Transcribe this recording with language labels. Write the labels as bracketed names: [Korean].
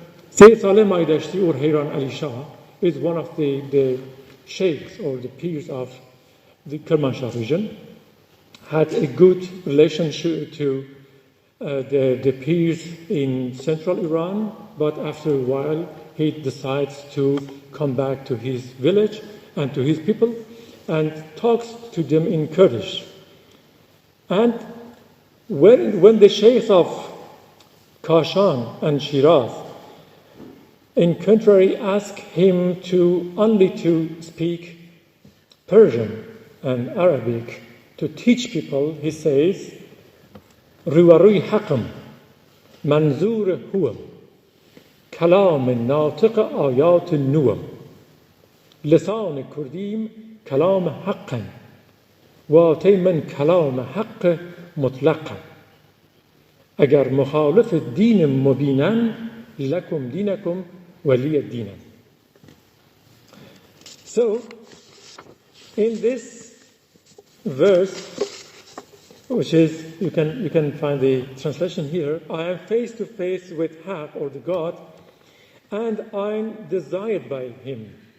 [English] Sayyid Salih Maydashti or Hayran Ali Shah is one of the sheikhs or the peers of the Kermanshah region, had a good relationship to the peers in central Iran, but after a while he decides to come back to his village and to his people and talks to them in Kurdish. And when the sheikhs of Kashan and Shiraz, in contrary, ask him only to speak Persian and Arabic to teach people, he says, [Kurdish] روی حقم منظور هوم کلام ناطق آیات نوم لسان کردیم کلام حقا واتی من کلام حق مطلقا اگر مخالف دین مبینن [Arabic] لکم دینکم ولی دینم. [English] So, in this verse, which is, you can find the translation here, I am face to face with Haq, or the God, and I'm desired by him.